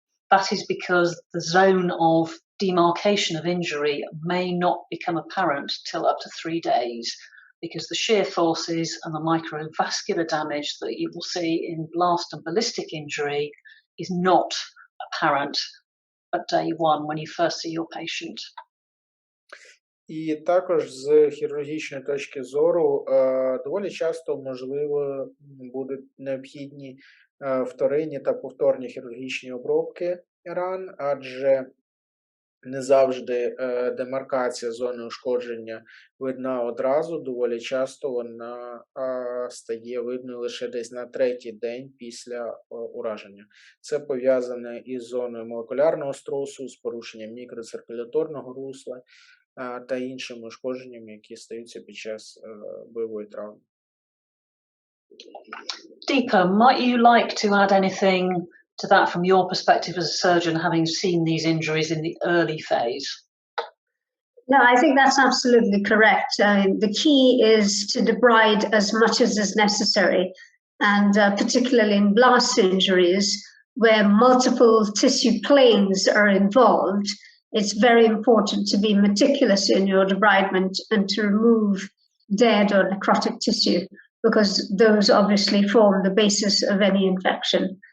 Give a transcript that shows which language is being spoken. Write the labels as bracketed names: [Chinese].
[English] That is because the zone of demarcation of injury may not become apparent till up to 3 days, because the shear forces and the microvascular damage that you will see in blast and ballistic injury is not apparent at day 1 when you first see your patient. [Ukrainian] І також з хірургічної точки зору доволі часто, можливо, будуть необхідні вторинні та повторні хірургічні обробки ран, адже не завжди демаркація зони ушкодження видна одразу, доволі часто вона стає видною лише десь на 3-й день після ураження. Це пов'язане із зоною молекулярного струсу, з порушенням мікроциркуляторного русла та іншими ушкодженнями, які стаються під час бойової травми. [English] Deepa, might you like to add anything to that from your perspective as a surgeon, having seen these injuries in the early phase? No, I think that's absolutely correct. The key is to debride as much as is necessary, and particularly in blast injuries, where multiple tissue planes are involved, it's very important to be meticulous in your debridement and to remove dead or necrotic tissue, because those obviously form the basis of any infection.